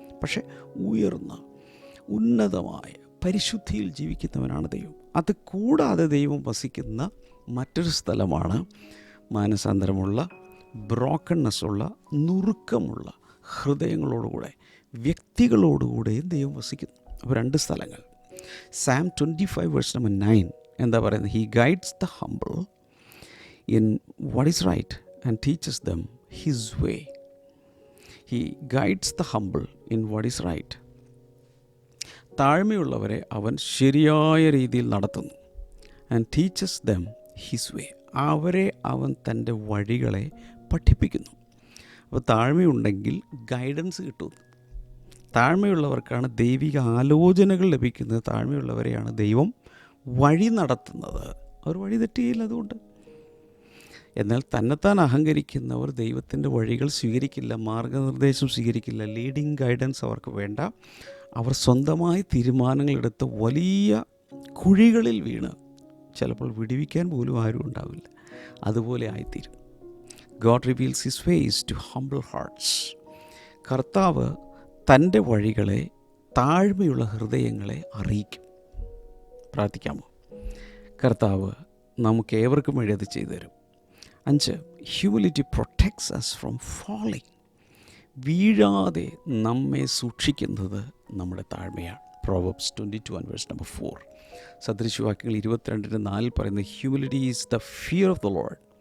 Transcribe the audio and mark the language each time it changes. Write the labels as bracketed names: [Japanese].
[Malayalam] പക്ഷേ ഉയർന്ന ഉന്നതമായ പരിശുദ്ധിയിൽ ജീവിക്കുന്നവനാണ് ദൈവം. അത് കൂടാതെ ദൈവം വസിക്കുന്ന മറ്റൊരു സ്ഥലമാണ് മാനസാന്തരമുള്ള, ബ്രോക്കൺനെസ്സുള്ള, നുറുക്കമുള്ള ഹൃദയങ്ങളോടുകൂടെ, വ്യക്തികളോടുകൂടെയും ദൈവം വസിക്കുന്നു. അപ്പോൾ 2 സ്ഥലങ്ങൾ. [English] Psalm 25 verse number 9 [Malayalam] എന്താ പറയുന്നത്? [English] He guides the humble in what is right and teaches them his way. He guides the humble in what is right. [Malayalam] താഴ്മയുള്ളവരെ അവൻ ശരിയായ രീതിയിൽ നടത്തുന്നു. [English] And teaches them his way. [Malayalam] അവരെ അവൻ തൻ്റെ വഴികളെ പഠിപ്പിക്കുന്നു. അപ്പോൾ താഴ്മയുണ്ടെങ്കിൽ ഗൈഡൻസ് കിട്ടുന്നു. താഴ്മയുള്ളവർക്കാണ് ദൈവിക ആലോചനകൾ ലഭിക്കുന്നത്. താഴ്മയുള്ളവരെയാണ് ദൈവം വഴി നടത്തുന്നത്. അവർ വഴി തെറ്റിയില്ല അതുകൊണ്ട്. എന്നാൽ തന്നെത്താൻ അഹങ്കരിക്കുന്നവർ ദൈവത്തിൻ്റെ വഴികൾ സ്വീകരിക്കില്ല, മാർഗനിർദ്ദേശം സ്വീകരിക്കില്ല, ലീഡിങ് ഗൈഡൻസ് അവർക്ക് വേണ്ട. അവർ സ്വന്തമായി തീരുമാനങ്ങളെടുത്ത് വലിയ കുഴികളിൽ വീണ് ചിലപ്പോൾ വിടുവിക്കാൻ പോലും ആരും ഉണ്ടാവില്ല. അതുപോലെ ആയിത്തീരും. [English] God reveals his ways to humble hearts. [Malayalam] കർത്താവ് തൻ്റെ വഴികളെ താഴ്മയുള്ള ഹൃദയങ്ങളെ അറിയിക്കും. പ്രാർത്ഥിക്കാമോ? കർത്താവ് നമുക്ക് ഏവർക്കും വേണ്ടി അത് ചെയ്തു തരും. 5, [English] Humility protects us from falling. [Malayalam] വീഴാതെ നമ്മെ സൂക്ഷിക്കുന്നത് നമ്മുടെ താഴ്മയാണ്. [English] Proverbs 22 and verse number 4. [Malayalam] സദൃശവാക്യങ്ങൾ 22:4 പറയുന്നത്, [English] Humility is the fear of the Lord.